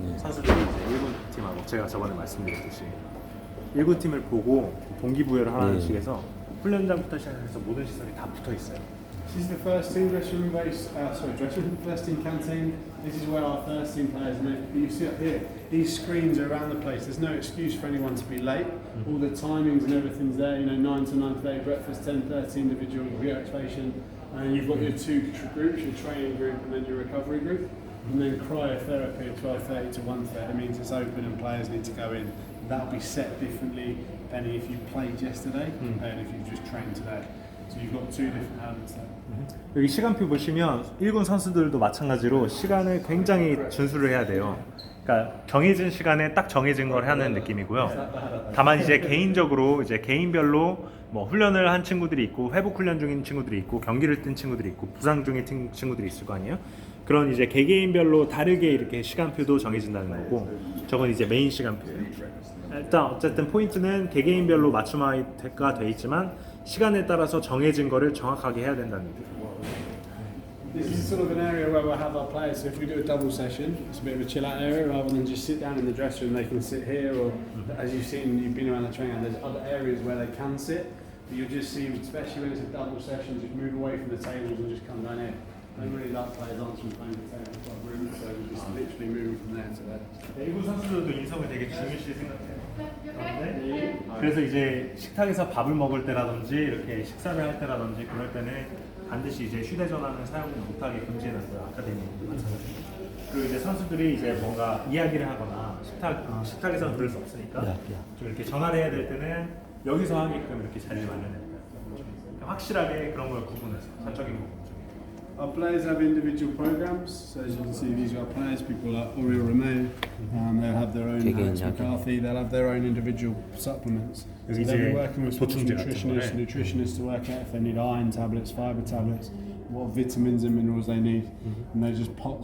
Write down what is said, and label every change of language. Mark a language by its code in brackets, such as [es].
[ko] 선수들이 이제 1군 팀하고 제가 저번에 말씀드렸듯이 1군 팀을 보고 동기부여를 하는 식에서 훈련장부터 시작해서 모든 시설이 다 붙어 있어요. [en] This is the first team dressing room base, dressing room, first team canteen. This is where our first team players make. You see up here, these screens are around the place. There's no excuse for anyone to be late. All the timings and everything's there. You know, 9 to 9:30 breakfast, 10:30 individual reactivation, and you've got your two groups, your training group and then your recovery group, and then cryotherapy at 12:30 to 1:30. It means it's open and players need to go in. That'll be set differently depending if you played yesterday and if you've just trained today. So you've got two different elements there. [ko] 여기 시간표 보시면 1군 선수들도 마찬가지로 시간을 굉장히 준수를 해야 돼요. 그러니까 정해진 시간에 딱 정해진 걸 하는 느낌이고요. 다만 이제 개인적으로 이제 개인별로 뭐 훈련을 한 친구들이 있고 회복 훈련 중인 친구들이 있고 경기를 뛴 친구들이 있고 부상 중인 친구들이 있을 거 아니에요. 그런 이제 개개인별로 다르게 이렇게 시간표도 정해진다는 거고, 저건 이제 메인 시간표예요. 일단 어쨌든 포인트는 개개인별로 맞춤화가 돼 있지만 시간에 따라서 정해진 거를 정확하게 해야 된다는 얘기죠. [en] This is sort of an area where we'll have our players. So if we do a double session, it's a bit of a chill out area rather than just sit down in the dressing room. They can sit here, or as you've seen, you've been around the training. There's other areas where they can sit. But you'll just see, especially when it's a double session, just move away from the tables and just come down here. I don't really like players answering phones at tables. We've got room, so we're just literally moving from there to there. [ko] 일부 선수들도 인성을 되게 중요시 생각해요. 그래서 이제 식탁에서 밥을 먹을 때라든지 이렇게 식사를 할 때라든지 그럴 때는 반드시 이제 휴대전화는 사용을 못하게 금지해놨어요. 아카데미 마찬가지. 그리고 이제 선수들이 이제 뭔가 이야기를 하거나 식탁에서는 그럴 수 없으니까 좀 이렇게 전화를 해야 될 때는 여기서 하게끔 이렇게 자리를 마련해요. 확실하게 그런 걸 구분해서 사적인 부분. [en] Our players have individual programs, so as you can see, these are our players, people like Oriel Romeo, they'll have their own, Alex McCarthy, they'll have their own individual supplements. So they'll be working with sports nutritionists to work out if they need iron tablets, fibre tablets, what vitamins and minerals they need, and they just pop.